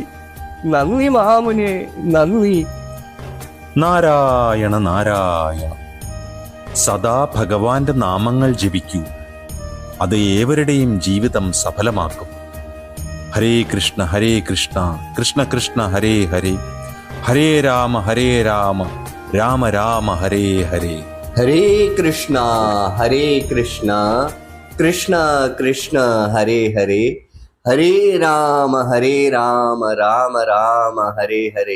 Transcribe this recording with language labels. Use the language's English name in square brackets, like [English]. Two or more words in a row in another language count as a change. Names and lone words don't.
[Malayalam] നന്ദി മഹാമുനിയെ, നന്ദി. നാരായണ നാരായണ. സദാ ഭഗവാന്റെ നാമങ്ങൾ ജപിക്കൂ. അത് ഏവരുടെയും ജീവിതം സഫലമാക്കും. ഹരേ കൃഷ്ണ ഹരേ കൃഷ്ണ, കൃഷ്ണ കൃഷ്ണ ഹരേ ഹരേ, ഹരേ രാമ രാമ രാമ ഹരേ ഹരേ. ഹരേ കൃഷ്ണ കൃഷ്ണ കൃഷ്ണ ഹരേ ഹരേ, ഹരേ രാമ രാമ രാമ ഹരേ ഹരേ.